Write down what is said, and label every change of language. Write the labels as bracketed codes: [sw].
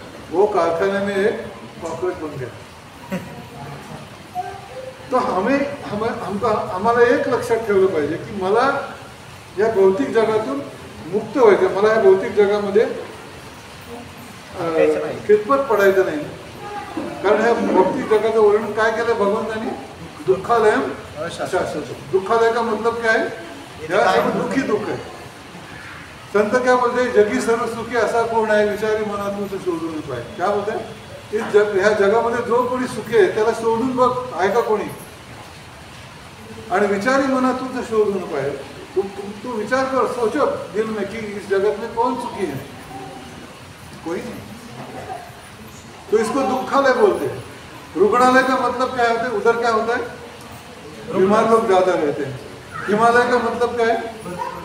[hi] वो कारखाने में एक कॉकरोच बन गया। [mr] तो आम्हाला एक लक्षात ठेवलं पाहिजे की मला या भौतिक जगातून मुक्त व्हायचं, मला या भौतिक जगामध्ये खितपत पडायचं नाही। कारण ह्या भौतिक जगाचं वर्णन काय केलं भगवंतांनी? [hi] दुःखालयम शाश्वत. दुःखालय का मतलब क्या है? [mr] या दुःखी दुःख आहे. [hi] संत क्या बोलते? [mr] जगी सर्व सुखी असा कोण आहे विचारी मनातून शोधून पाहिजे. [hi] क्या बोलते? [mr] ह्या जगामध्ये जो कोणी सुखी आहे त्याला शोधून बघ, आहे का कोणी? आणि विचारी मनातून शोधून पाहिजे. [hi] तू विचार कर, सोचो दिल में कि इस जगत में कौन सुखी है? कोई नहीं. तो इसको दुखालय बोलते हैं. रुग्णालय का मतलब क्या होता है? उधर क्या होता है? बीमार लोग ज्यादा रहते हैं. हिमालय का मतलब क्या है?